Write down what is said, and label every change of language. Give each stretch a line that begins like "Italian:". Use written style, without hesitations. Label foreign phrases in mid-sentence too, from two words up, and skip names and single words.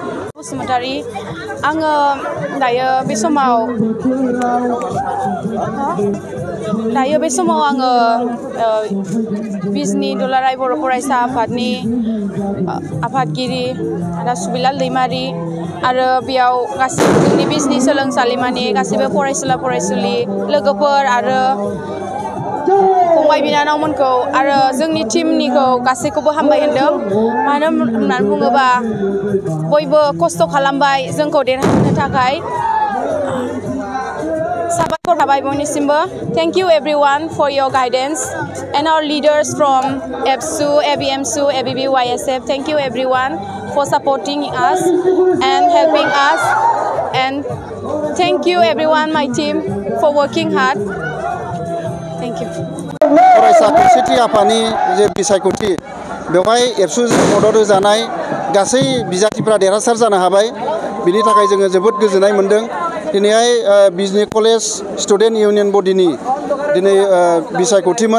Bodo: बसुमतारी आङो दायो बे समाव आङो बिजनि दुलाराय बर' फरायसा आफादनि आफादगिरि सुबिलाल दैमारि आरो बेयाव गासैबो जोंनि बिजनि सोलोंसालिमानि गासैबो फरायसुला फरायसुलि लोगोफोर आरो फंबाय बिनानावमोनखौ आरो जोंनि टीमनिखौ गासैखौबो हामबाय होनदों। मानो होननानै बुङोबा बयबो खस्थ' खालामबाय जोंखौ देरहानो थाखाय। साबायखर थाबाय बयनिसिमबो।
English: Thank you everyone for your guidance and our leaders from ABSU, ABMSU, ABBYSF. Thank you everyone for supporting us and helping us, and thank you everyone my team for working hard. Thank you.
Bodo: फरायसा खौसेथि आफादनि जे बिसायख'थि बेवहाय एबसुजों मदद होजानाय गासै बिजाथिफोरा देरहासार जानो हाबाय। बिनि थाखाय जोङो जोबोद गोजोननाय मोन्दों। दिनैहाय बिजनि
English: college student union
Bodo: बडिनि दिनै बिसायख'थिमोन।